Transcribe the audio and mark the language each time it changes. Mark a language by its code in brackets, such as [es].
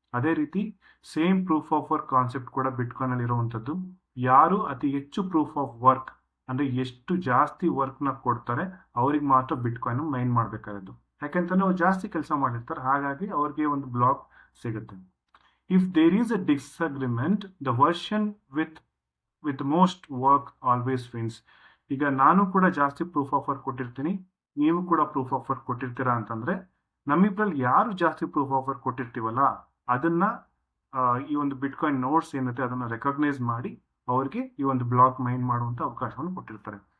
[kn] ಅದೇ ರೀತಿ same proof of work concept ಕೂಡ ಬಿಟ್ಕಾಯಿನ್ ಅಲ್ಲಿ ಇರುವಂತದ್ದು. ಯಾರು ಅತಿ ಹೆಚ್ಚು ಪ್ರೂಫ್ ಆಫ್ ವರ್ಕ್ ಅಂದ್ರೆ ಎಷ್ಟು ಜಾಸ್ತಿ ವರ್ಕ್ ನ ಕೊಡ್ತಾರೆ ಅವ್ರಿಗೆ ಮಾತ್ರ ಬಿಟ್ಕಾಯಿನ್ ಮೈನ್ ಮಾಡ್ಬೇಕಾದ್ದು. ಯಾಕಂತಂದ್ರೆ ಅವ್ರು ಜಾಸ್ತಿ ಕೆಲಸ ಮಾಡಿರ್ತಾರೆ, ಹಾಗಾಗಿ ಅವ್ರಿಗೆ ಒಂದು ಬ್ಲಾಕ್ ಸಿಗುತ್ತೆ. [en] If there is a disagreement, the version with most work always wins. [kn] ಈಗ ನಾನು ಕೂಡ ಜಾಸ್ತಿ ಪ್ರೂಫ್ ಆಫ್ ವರ್ಕ್ ಕೊಟ್ಟಿರ್ತೀನಿ, ನೀವು ಕೂಡ ಪ್ರೂಫ್ ಆಫ್ ವರ್ಕ್ ಕೊಟ್ಟಿರ್ತೀರಾ ಅಂತಂದ್ರೆ ನಮ್ಮಿಬ್ರಲ್ಲಿ ಯಾರು ಜಾಸ್ತಿ ಪ್ರೂಫ್ ಆಫ್ ವರ್ಕ್ ಕೊಟ್ಟಿರ್ತೀವಲ್ಲ ಅದನ್ನ ಈ ಒಂದು ಬಿಟ್ಕಾಯಿನ್ ನೋಟ್ಸ್ ಏನಿದೆ ಅದನ್ನ ರೆಕಗ್ನೈಸ್ ಮಾಡಿ ಅವ್ರಿಗೆ ಈ ಒಂದು ಬ್ಲಾಕ್ ಮೈನ್ ಮಾಡುವಂತ ಅವಕಾಶವನ್ನು ಕೊಟ್ಟಿರ್ತಾರೆ.